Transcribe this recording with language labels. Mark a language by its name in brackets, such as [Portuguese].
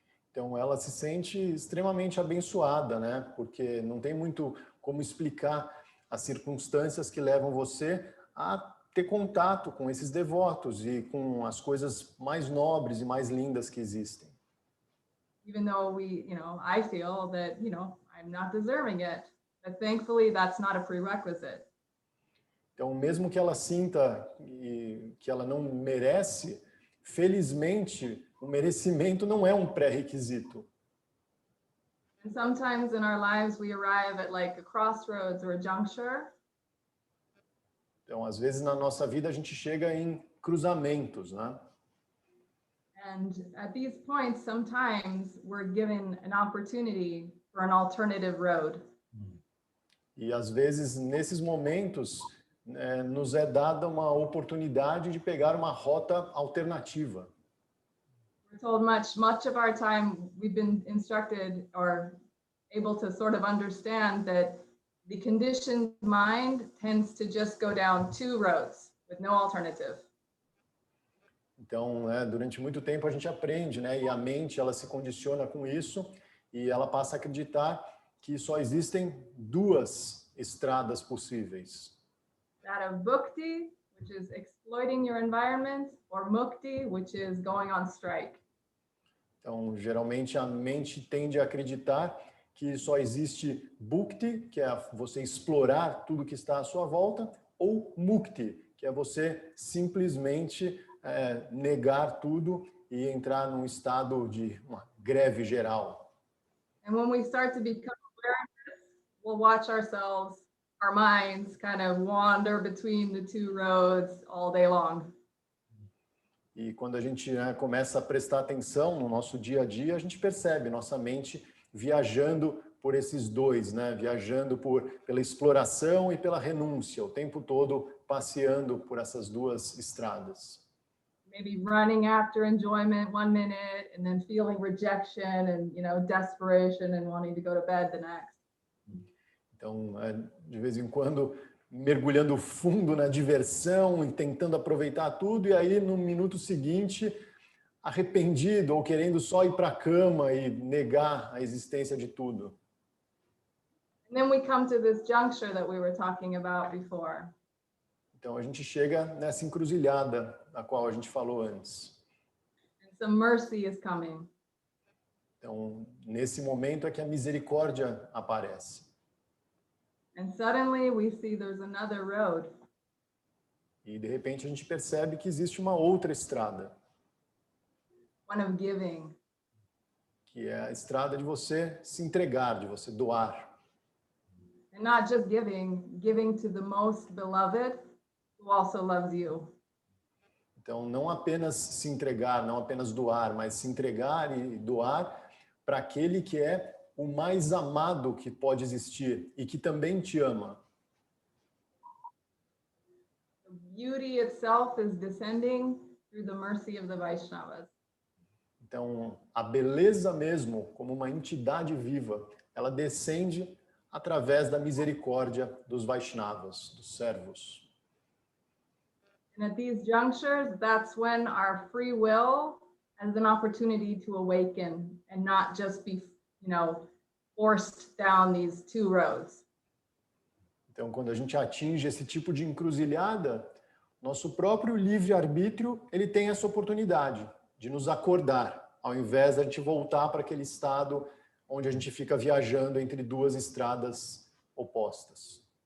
[Portuguese] Então, ela se sente extremamente abençoada, né? Porque não tem muito como explicar as circunstâncias que levam você a ter contato com esses devotos e com as coisas mais nobres e mais lindas que existem. [English] Even though you know, I feel that, you know, I'm not deserving it, but thankfully that's not a prerequisite. [Portuguese] Então, mesmo que ela sinta que ela não merece, felizmente, o merecimento não é um pré-requisito. [English] And sometimes in our lives we arrive at like a crossroads or a juncture. [Portuguese] Então, às vezes na nossa vida a gente chega em cruzamentos, né? [English] And at these points, sometimes we're given an opportunity for an alternative road. [Portuguese] E às vezes nesses momentos nos é dada uma oportunidade de pegar uma rota alternativa. [English] We're told much of our time we've been instructed or able to sort of understand that the conditioned mind tends to just go down two roads with no alternative. [Portuguese] Então, durante muito tempo a gente aprende, né? E a mente ela se condiciona com isso e ela passa a acreditar que só existem duas estradas possíveis. [English] That of bhakti, which is exploiting your environment, or mukti, which is going on strike. [Portuguese] Então, geralmente a mente tende a acreditar que só existe bhukti, que é você explorar tudo que está à sua volta, ou mukti, que é você simplesmente negar tudo e entrar num estado de uma greve geral. [English] And when we start to become aware of this, we'll watch ourselves, our minds kind of wander between the two roads all day long. [Portuguese] E quando a gente começa a prestar atenção no nosso dia a dia, a gente percebe nossa mente viajando por esses dois, né? Viajando pela exploração e pela renúncia, o tempo todo passeando por essas duas estradas. [English] Maybe running after enjoyment 1 minute and then feeling rejection and, you know, desperation and wanting to go to bed the next. [Portuguese] Então, de vez em quando, mergulhando fundo na diversão e tentando aproveitar tudo, e aí no minuto seguinte, arrependido ou querendo só ir para a cama e negar a existência de tudo. [English] And then we come to this juncture that we were talking about before. [Portuguese] Então a gente chega nessa encruzilhada da qual a gente falou antes. [English] And some mercy is coming. [Portuguese] Então, nesse momento é que a misericórdia aparece. [English] And suddenly we see there's another road. [Portuguese] E de repente a gente percebe que existe uma outra estrada, [English] One of giving. [Portuguese] que é a estrada de você se entregar, de você doar. [English] And not just giving to the most beloved who also loves you. [Portuguese] Então, não apenas se entregar, não apenas doar, mas se entregar e doar para aquele que é o mais amado que pode existir e que também te ama. [English] The beauty itself is descending through the mercy of the Vaishnavas. [Portuguese] Então, a beleza mesmo, como uma entidade viva, ela descende através da misericórdia dos Vaishnavas, dos servos. [English] And at these junctures, that's when our free will has an opportunity to awaken and not just be, forced down these two roads. [Portuguese] Então, quando a gente atinge esse tipo de encruzilhada, nosso próprio livre-arbítrio, ele tem essa oportunidade de nos acordar, ao invés de a gente voltar para aquele estado onde a gente fica viajando entre duas estradas opostas.